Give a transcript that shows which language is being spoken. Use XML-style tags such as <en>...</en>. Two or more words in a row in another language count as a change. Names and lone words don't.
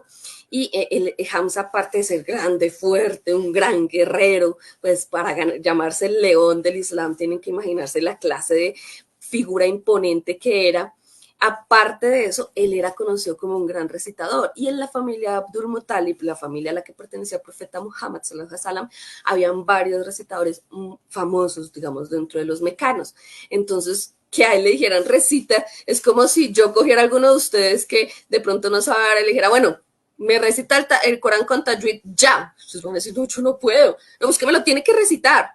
<es>Y Hamza, aparte de ser grande, fuerte, un gran guerrero, pues para llamarse el león del Islam, tienen que imaginarse la clase de figura imponente que era. Aparte de eso, él era conocido como un gran recitador. Y en la familia Abdul Muttalib, la familia a la que pertenecía el profeta Muhammad,</es> <ar>صلى الله عليه وسلم,</ar> <es>habían varios recitadores famosos, digamos, dentro de los mecanos. Entonces, que a él le dijeran recita, es como si yo cogiera a alguno de ustedes que de pronto no sabe y le dijera, bueno, me recita el Corán con Tajwid ya. Ustedes van a decir, no, yo no puedo. No, es que me lo tiene que recitar.</es>